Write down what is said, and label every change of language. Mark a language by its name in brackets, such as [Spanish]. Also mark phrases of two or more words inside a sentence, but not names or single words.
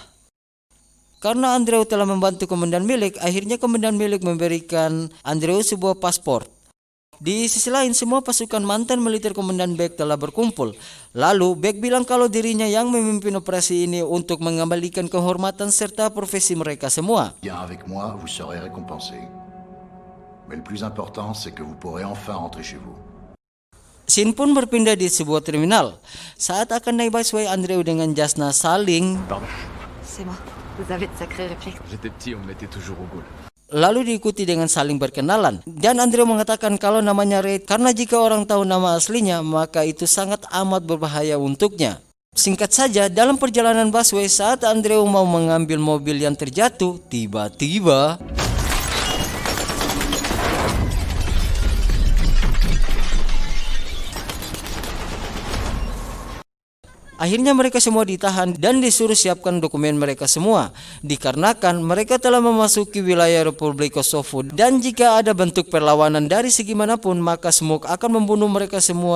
[Indonesian] Karena Andreu telah membantu komandan milik, akhirnya komandan milik memberikan Andreu sebuah paspor. Di sisi lain, semua pasukan mantan militer komandan Beck telah berkumpul. Lalu Beck bilang kalau dirinya yang memimpin operasi ini untuk mengembalikan kehormatan serta profesi mereka semua. [French] Bien avec moi, vous serez récompensé. Mais le plus important, c'est que vous pourrez enfin rentrer chez vous. [Indonesian] Scene pun berpindah di sebuah terminal. Saat akan naik busway, Andreu dengan Jasna saling. [French] Pardon. C'est moi. Vous avez de sacrés réflexes. J'étais petit, on me mettait toujours au goal. [Indonesian] Lalu diikuti dengan saling berkenalan. Dan Andreu mengatakan kalau namanya Reid karena jika orang tahu nama aslinya maka itu sangat amat berbahaya untuknya. Singkat saja, dalam perjalanan busway saat Andreu mau mengambil mobil yang terjatuh, tiba-tiba akhirnya mereka semua ditahan dan disuruh siapkan dokumen mereka semua, dikarenakan mereka telah memasuki wilayah Republik Kosovo dan jika ada bentuk perlawanan dari segi manapun maka Smoke akan membunuh mereka semua.